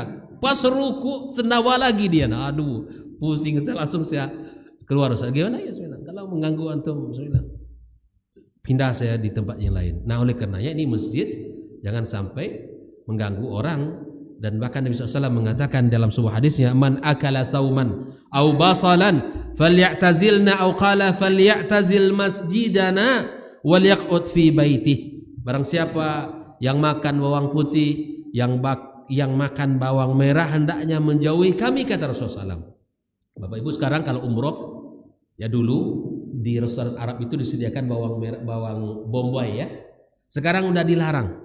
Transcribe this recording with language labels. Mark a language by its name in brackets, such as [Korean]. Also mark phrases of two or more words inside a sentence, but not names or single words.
[Indonesian] Pas ruku sendawa lagi dia, nah, aduh pusing saya, langsung saya keluar. Ustaz, gimana ya? Saya bilang, kalau mengganggu antum, saya bilang, pindah saya di tempat yang lain. Nah, oleh karenanya ini masjid jangan sampai mengganggu orang. Dan bahkan Nabi SAW mengatakan dalam sebuah hadisnya, [Arabic] من أكل ثوما أو بصلا فليعتزلنا أو قال فليعتزل مسجدنا وليقعد في بيته. [Indonesian] Barang siapa yang makan bawang putih, yang makan bawang merah, hendaknya menjauhi kami, kata Rasulullah SAW. Bapak Ibu, sekarang kalau umroh, ya dulu di restoran Arab itu disediakan bawang merah, bawang bombay ya. Sekarang udah dilarang.